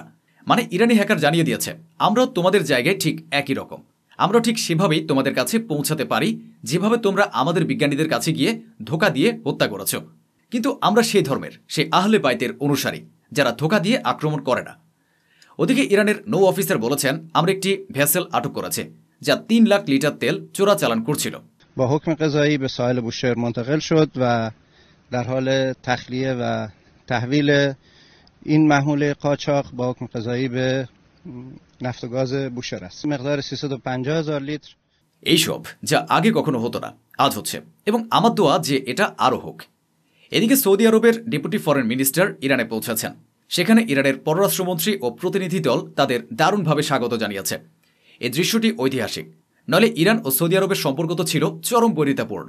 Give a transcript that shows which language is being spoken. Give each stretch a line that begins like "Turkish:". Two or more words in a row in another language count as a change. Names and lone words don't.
Bangla: মানে ইরানি হ্যাকার জানিয়ে দিয়েছে, আমরাও তোমাদের জায়গায় ঠিক একই রকম, আমরা ঠিক সেভাবেই তোমাদের কাছে পৌঁছাতে পারি যেভাবে তোমরা আমাদের বিজ্ঞানীদের কাছে গিয়ে ধোঁকা দিয়ে হত্যা করেছ। কিন্তু আমরা সেই ধর্মের, সেই আহলে বাইতের অনুসারী, যারা ধোঁকা দিয়ে আক্রমণ করে না। ওদিকে ইরানের নৌ অফিসার বলেছেন, আমরা একটি ভেসেল আটক করেছে যা 3 লাখ লিটার তেল চোরাচালান করছিল।
Persian: با حکم قضایی به ساحل بوشهر منتقل شد و در حال تخلیه و تحویل این محموله قاچاق با حکم قضایی به نفت و گاز بوشهر است. مقدار 350,000 লিটার।
Bangla: এইসব যা আগে কখনো হতো না, আজ হচ্ছে, এবং আমার দোয়া যে এটা আরও হোক। এদিকে সৌদি আরবের
English: deputy foreign minister
Bangla: ইরানে পৌঁছেছেন। সেখানে ইরানের পররাষ্ট্রমন্ত্রী ও প্রতিনিধি দল তাদের দারুণভাবে স্বাগত জানিয়েছে। এই দৃশ্যটি ঐতিহাসিক, নইলে ইরান ও সৌদি আরবের সম্পর্ক তো ছিল চরম বৈরিতাপূর্ণ।